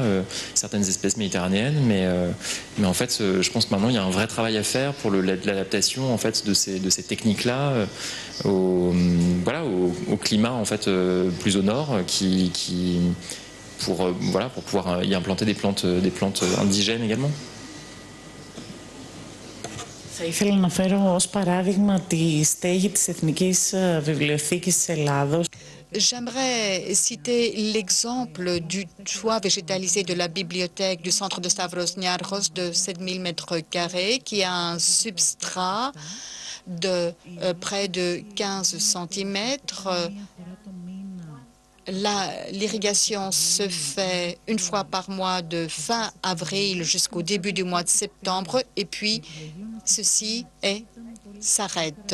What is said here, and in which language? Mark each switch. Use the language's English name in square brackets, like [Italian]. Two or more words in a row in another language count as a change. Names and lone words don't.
[French] Certaines espèces méditerranéennes, mais en fait, je pense que maintenant il y a un vrai travail à faire pour l'adaptation en fait de ces techniques-là au climat en fait plus au nord pour pouvoir y implanter des plantes indigènes également. [Greek] Θα ήθελα να φέρω ως παράδειγμα τη στέγη της Εθνικής Βιβλιοθήκης της Ελλάδος. [French] J'aimerais citer l'exemple du toit végétalisé de la bibliothèque du centre de Stavros Niarchos de 7000 m², qui a un substrat de près de 15 cm. L'irrigation se fait une fois par mois de fin avril jusqu'au début du mois de septembre et puis ceci s'arrête.